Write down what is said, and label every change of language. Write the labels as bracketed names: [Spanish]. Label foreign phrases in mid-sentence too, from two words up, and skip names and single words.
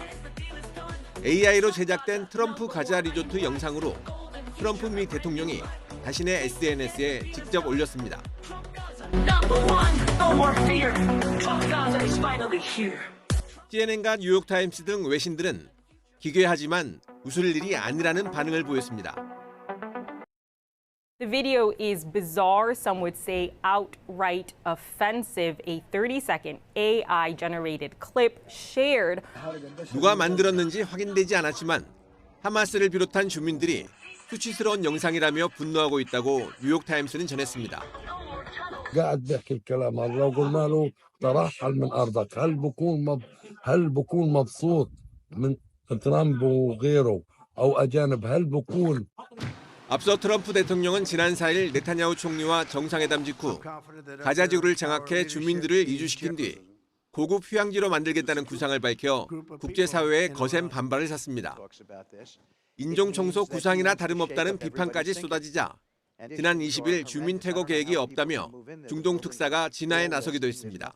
[Korean] AI로 제작된 트럼프 가자 리조트 영상으로 트럼프 미 대통령이 자신의 SNS에 직접 올렸습니다. CNN과 뉴욕타임스 등 외신들은 기괴하지만 웃을 일이 아니라는 반응을 보였습니다. [English] The video is bizarre, some would say outright offensive. A 30-second AI-generated clip shared. [Korean] 누가 만들었는지 확인되지 않았지만 하마스를 비롯한 주민들이 수치스러운 영상이라며 분노하고 있다고 뉴욕타임스는 전했습니다. [Arabic] قاعد بيحكي الكلام هذا وقلنا له ترحل من ارضك هل بكون مبسوط من ترامب وغيره او اجانب هل بكون [Korean] 앞서 트럼프 대통령은 지난 4일 네타냐후 총리와 정상회담 직후 가자지구를 장악해 주민들을 이주시킨 뒤 고급 휴양지로 만들겠다는 구상을 밝혀 국제사회의 거센 반발을 샀습니다. 인종청소 구상이나 다름없다는 비판까지 쏟아지자 지난 20일 주민 퇴거 계획이 없다며 중동 특사가 진화에 나서기도 했습니다.